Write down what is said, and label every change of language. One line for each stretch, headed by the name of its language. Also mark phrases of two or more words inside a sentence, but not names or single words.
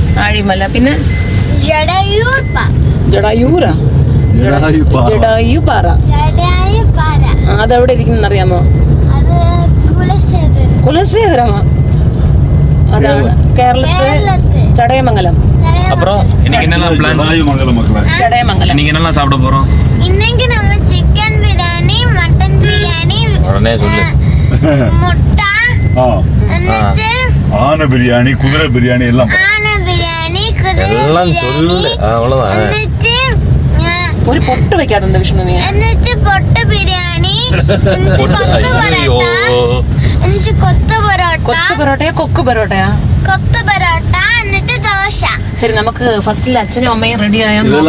Malayalam: ആഴിമല, പിന്നെ ജടായൂരാ, ജടായുപാറ. അതെവിടെ ഇരിക്കുന്ന അറിയാമോ? കുലശേഖരമാ. അതാണ് കേരളത്തിലെ ചടയമംഗലം.
Tamil: அப்புறம் இன்னைக்கு என்னெல்லாம் பிளான்ஸ்?
Malayalam: ചടയമംഗലം.
Tamil: இன்னைக்கு என்னெல்லாம் சாப்பிட போறோம்? இன்னைக்கு நம்ம சிக்கன் பிரியாணி, மட்டன் பிரியாணி, உடனே சொல்லு. முட்டை, ஆன பிரியாணி, குதிரை பிரியாணி எல்லாம். ஆன பிரியாணி, குதிரை எல்லாம் சொல்லு. அவ்வளவுதான்.
Malayalam: ഒരു പൊട്ട് വെക്കാതെ വിഷ്ണു നീ. എന്നിട്ട് പൊട്ട് ബിരിയാണി, കൊത്തു പൊറോട്ടയാ കൊക്ക് പൊറോട്ടയാ? കൊത്തു പൊറോട്ട, എന്നിട്ട് ദോശ. ശരി, നമുക്ക് ഫസ്റ്റിൽ അച്ഛനും അമ്മയും റെഡി ആയോ?